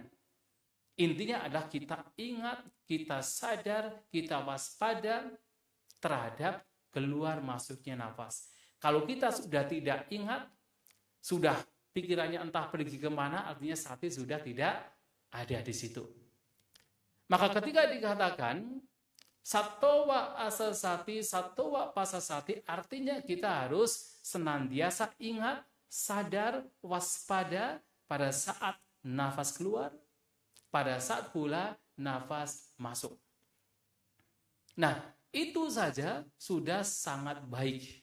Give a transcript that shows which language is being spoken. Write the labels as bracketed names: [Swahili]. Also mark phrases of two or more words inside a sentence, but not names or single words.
[Indonesian] Intinya adalah kita ingat, kita sadar, kita waspada terhadap keluar masuknya nafas. Kalau kita sudah tidak ingat, sudah pikirannya entah pergi kemana, artinya sati sudah tidak ada di situ. Maka ketika dikatakan [Pali] Satowa asasati, satowa pasasati, [Indonesian] artinya kita harus senantiasa ingat, sadar, waspada pada saat nafas keluar, pada saat pula nafas masuk. Nah, itu saja sudah sangat baik.